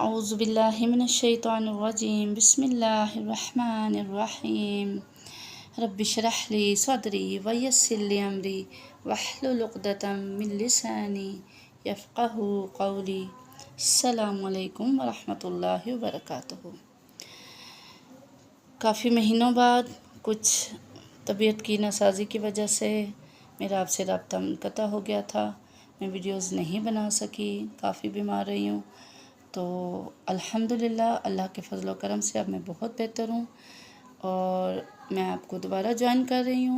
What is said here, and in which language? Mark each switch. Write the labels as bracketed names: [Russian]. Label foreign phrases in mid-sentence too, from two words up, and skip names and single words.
[Arabic] أعوذ بالله من الشيطان الرجيم بسم الله الرحمن الرحيم رب اشرح لي صدري ويسر لي أمري واحلل عقدة من لساني يفقهوا قولي. السلام عليكم ورحمة الله وبركاته. [Urdu] کافی مہینوں بعد کچھ طبیعت کی ناسازی کی وجہ سے میرا آپ سے رابطہ منقطع ہو گیا تھا. میں ویڈیوز نہیں بنا سکی، کافی بیمار رہی ہوں. تو الحمدللہ اللہ کے فضل و کرم سے اب میں بہت بہتر ہوں اور میں آپ کو دوبارہ جوائن کر رہی ہوں.